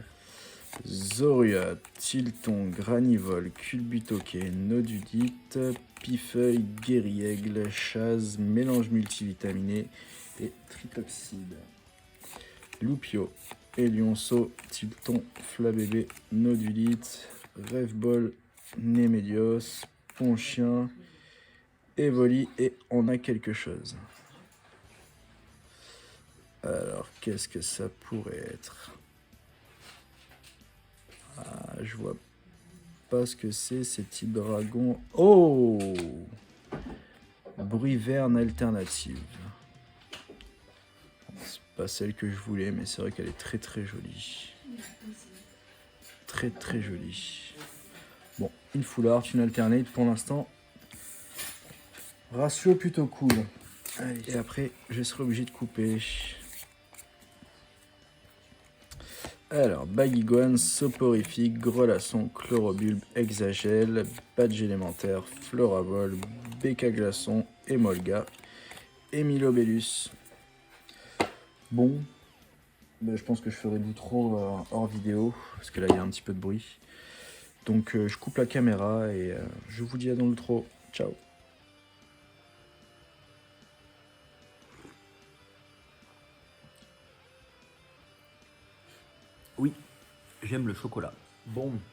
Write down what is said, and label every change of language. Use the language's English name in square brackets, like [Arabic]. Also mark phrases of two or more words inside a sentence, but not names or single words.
[French] Zoria, Tilton, Granivole, Culbutoquet, Nodudite, Pifeuille, Guéri-Aigle, Chaz, Mélange multivitaminé et Tritoxide. Loupio, Elionceau, Tilton, Flabébé, Nodulite, Rêvebol, Némédios, Ponchien, Evoli et on a quelque chose. Alors, qu'est-ce que ça pourrait être? Ah, je vois pas ce que c'est, ces petits dragons. Oh! Bruiverne alternative. C'est pas celle que je voulais, mais c'est vrai qu'elle est très jolie. Très jolie. Bon, une [English] full art, [French] une alternate pour l'instant. Ratio plutôt cool. Allez, et après, je serai obligé de couper. Alors, Baguiguane, Soporifique, Grelasson, Chlorobulbe, Exagèle, Badge élémentaire, Floravol, Béca Glaçon, Emolga, Emilobellus. Bon, je pense que je ferai l'outro hors vidéo, parce que là il y a un petit peu de bruit. Donc je coupe la caméra et je vous dis à dans l'outro. Ciao. Oui, j'aime le chocolat. Bon.